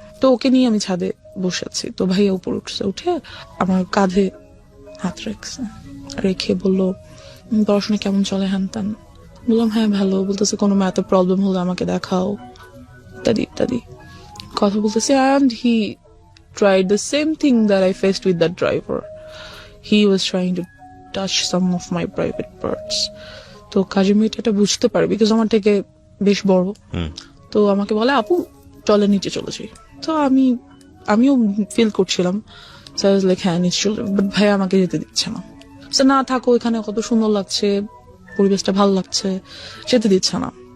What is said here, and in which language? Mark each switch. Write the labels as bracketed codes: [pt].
[bn] তো ওকে নিয়ে আমি ছাদে বসেছি। তো ভাইয়া উপর উঠছে, উঠে আমার কাঁধে হাত রেখে বললো, পড়াশোনা কেমন চলে, হ্যান ত্যান। বললাম হ্যাঁ ভালো। বলতেছে কোনো ম্যাথে প্রবলেম হলে আমাকে দেখাও, ইত্যাদি ইত্যাদি কথা বলতেছে। [en] And he tried the same thing that I faced with that driver. He was trying to touch some of my private parts. [bn] তো কাজের মেয়েটা এটা বুঝতে পারে, বিকজ আমার থেকে বেশ বড়। তো আমাকে বলে, আপু চলে নিচে চলে যাই। তো আমি আমিও ফিল করছিলাম, হ্যাঁ নিশ্চয়, বাট ভাইয়া আমাকে যেতে দিচ্ছে না। না থাকো, এখানে কত সুন্দর লাগছে, পরিবেশটা ভালো লাগছে, যেতে দিচ্ছে না।